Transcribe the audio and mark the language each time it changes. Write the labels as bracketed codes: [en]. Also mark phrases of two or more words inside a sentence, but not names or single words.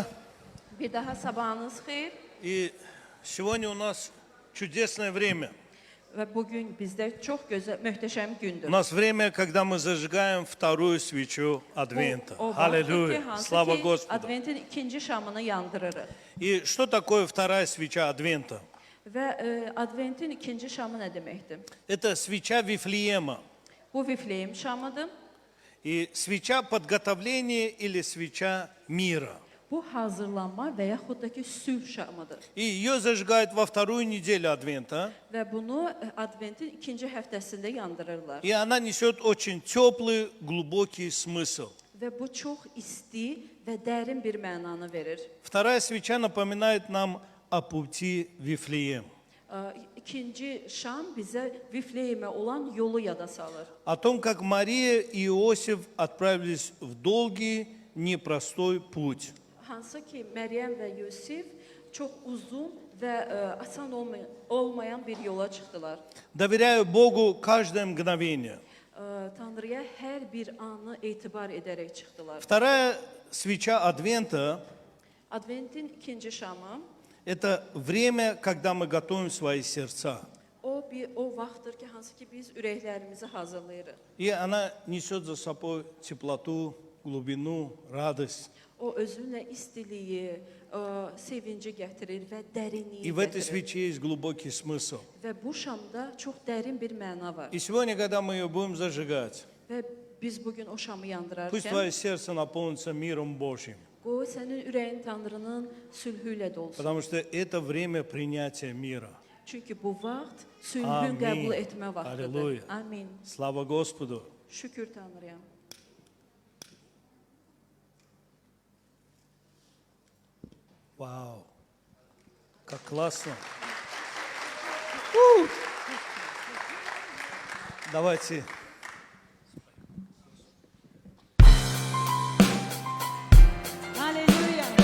[az] Bir daha sabahınız xeyir. [ru] И сегодня у нас чудесное время. [az] Və bugün bizdə çox gözəl, möhtəşəm [ru] У [az] gündür. [ru] нас время, когда мы зажигаем вторую свечу Адвента. [az] O [ru] Аллилуйя. [az] vaxtdır ki, [ru] Слава [az] hansı ki, [ru] Господу. [az] Adventin ikinci şamını yandırırıq. [ru] И что такое вторая свеча Адвента? [az] Və Adventin ikinci şamı nə deməkdir? [ru] Это свеча Вифлеема. [az] Bu Vifleyim şamıdır. [ru] И свеча подготовления или свеча мира. [az] Bu hazırlanma və yaxud da ki sülh şamıdır. [ru] И ее зажигают во вторую неделю Адвента. [az] Və bunu Adventin ikinci həftəsində yandırırlar. [ru] И она несет очень теплый, глубокий смысл. [az] Və bu çox isti və dərin bir mənanı verir. [ru] Вторая свеча напоминает нам о пути Вифлеем. [az] İkinci şam bizə Vifleyimə olan yolu yada salır. [ru] О том, как Мария и Иосиф отправились в долгий непростой путь. [az] Hansı ki Məryəm və Yusif çox uzun və asan olmayan bir yola çıxdılar. [ru] Доверяю Богу каждое мгновение. [az] Tanrıya hər bir anı etibar edərək çıxdılar. [ru] Вторая свеча Адвента [az] Adventin ikinci şamı – [ru] это время, когда мы готовим свои сердца. [az] o vaxtdır ki, hansı ki biz ürəklərimizi hazırlayırıq. [ru] И она несет за собой теплоту, глубину, радость. [az] O özünlə istiliyi, sevinci gətirir və dərinliyi [ru] И в этой [az] gətirir. [ru] свече есть глубокий смысл. [az] Və bu şamda çox dərin bir məna var. [ru] И сегодня, когда мы ее будем зажигать, [az] Və biz bugün o şamı [ru] пусть [az] yandırarkən, [ru] твое сердце наполнится миром Божьим. [az] qoy sənin ürəyin Tanrının sülhü ilə dolsun. [ru] Потому что это время принятия мира. [az] Çünki bu vaxt sülhün Amin. qəbul etmə vaxtıdır. Halleluya. Amin. [ru] Слава Господу! [az] Şükür Tanrıya. [ru] Вау! Как классно! Давайте. [az] Halleluya.